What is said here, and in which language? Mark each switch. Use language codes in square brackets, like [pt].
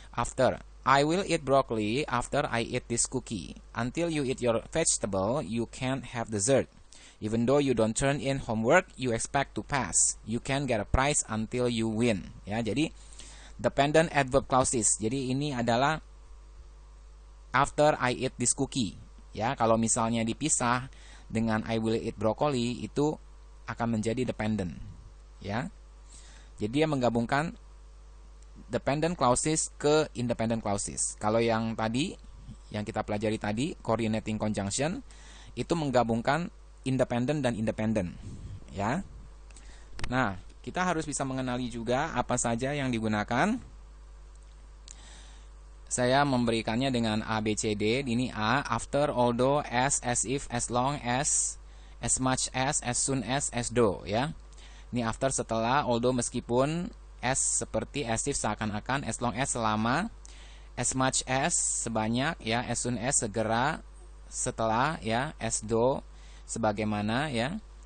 [en] After, I will eat broccoli after I eat this cookie. Until you eat your vegetable, you can't have dessert. Even though you don't turn in homework, you expect to pass. You can get a prize until you win. [id] Ya, jadi dependent adverb clauses. Jadi ini adalah [en] after I eat this cookie. [id] Ya, kalau misalnya dipisah dengan [en] I will eat broccoli [id] itu akan menjadi dependent. Ya. Jadi dia menggabungkan dependent clauses ke independent clauses. Kalau yang tadi yang kita pelajari tadi, coordinating conjunction itu menggabungkan independent dan independent. Ya. Nah, kita harus bisa mengenali juga apa saja yang digunakan. Saya memberikannya dengan A, B, C, D. [en] Ini A, after, although, as if, as long as much as soon as though. Ya. Ini after setelah, although meskipun, as seperti, as if seakan-akan, as long as selama, as much as sebanyak, ya, as soon as segera, setelah, ya, as though sebagaimana, ya.